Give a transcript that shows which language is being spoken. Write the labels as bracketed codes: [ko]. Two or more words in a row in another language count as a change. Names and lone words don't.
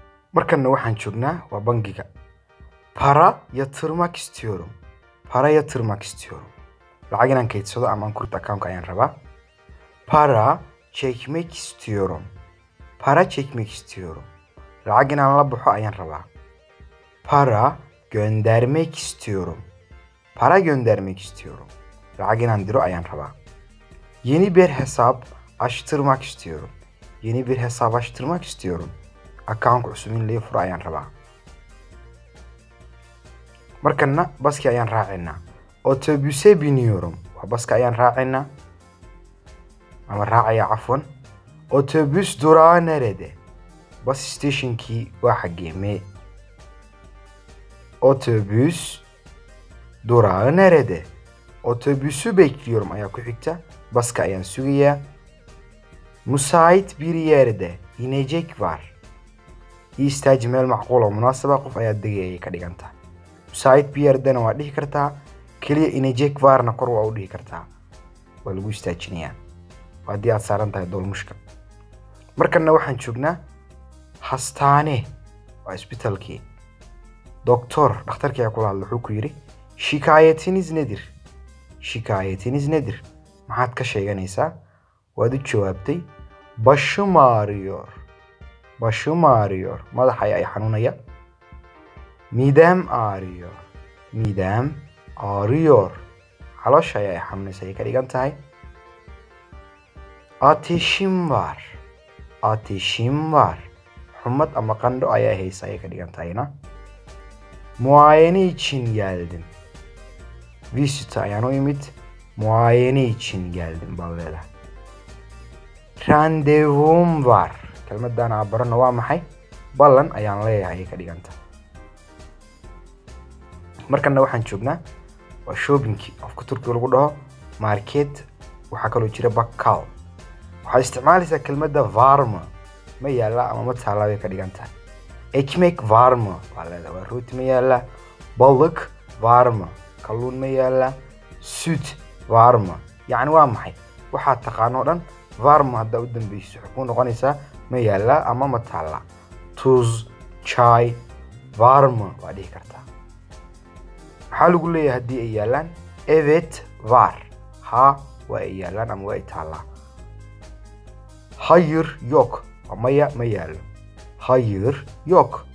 [so] markana waxaan joognaa waa bangiga. [tr] Para yatırmak istiyorum. Para yatırmak istiyorum. [so] Lacag inaan kaydsado ama aan kurto account ayaan rabaa. [tr] Para çekmek istiyorum. Para çekmek istiyorum. [so] Lacag inaan la baxo ayaan rabaa. [tr] Para göndermek istiyorum. Para göndermek istiyorum. [so] Lacag inaan diro ayaan rabaa. [tr] Yeni bir hesap açtırmak istiyorum. Yeni bir hesap açtırmak istiyorum. [so] Account cusub in la furo ayaan rabaa. Markana baski ayaan raacinaa. [tr] Otobüse biniyorum. [so] Waa baska ayaan raacinaa. Ama raacaya cafwan. [tr] Otobüs durağı nerede? [so] Bus stationkii waa xageemee? [tr] Otobüs durağı nerede? Otobüsü bekliyorum [so] ayaa ku xigta. Baska ayaan sugayaa. [tr] Müsait bir yerde inecek var. [so] İstaaji meel macquul oo munaasaba qof ayaa degayay ka dhiganta. [tr] Müsait bir yerdena [so] waa dhihi kartaa. Kaliya [tr] inecek varna [so] kor waa u dhihi kartaa. Waa lagu istaajinayaa. Haddii aad saaran tahay dolmushka. Markana waxaan joognaa hastaane. Waa isbitaalkii. Doktor, dhakhtarkii ayaa kula hadla wuxuu ku yidhi [tr] shikaayetiniz nedir? Shikaayetiniz nedir? [so] Maxaad ka sheeganaysaa? Waad u jawaabtay [tr] başım ağrıyor. Başım ağrıyor. [so] Madax ayaa i xanuunaya. [tr] Midem ağrıyor. Midem ağrıyor. [so] Caloosha ayaa i xanuunaysa ay ka dhigan tahay. [tr] Ateşim var. Ateşim var. [so] Xumad ama qandho ayaa haysa ay ka dhigan tahayna. [tr] Muayene için geldim. [so] Visita ayaan u imid. [tr] Muayene için geldim [so] baa leedahay. [tr] Randevum var. [so] Kelmadan aan barano waa maxay? Ballan ayaan leeyahay ay ka dhiganta. Markana waxaan joognaa waa shoppingkii afka Turkiga lagu dhaho market. Waxaa kaloo jira bakkal. Waxaa isticmaalaysaa kelmadda [tr] var mı? [so] Ma yaala ama ma taala bay ka dhiganta. [tr] Ekmek var mı? [so] Waa leedahay waa rooti ma yaala. [tr] Balık var mı? [so] Kalluun ma yaala. [tr] Süt var mı? Yani [so] waa maxay? Waxaad taqaano dhan [tr] var mı [so] hadda u dambayso waxay ku noqonaysaa ma yaala ama ma taala. [tr] Tuz, çay var mı? [so] Waa dhihi kartaa. Maxaa lagu leeyahay haddii ay yaalaan? [tr] Evet var. [so] Ha waa ay yaalaan ama waa ay taalaa. [tr] Hayır yok. [so] Maya ma yaalo. [tr] Hayır yok.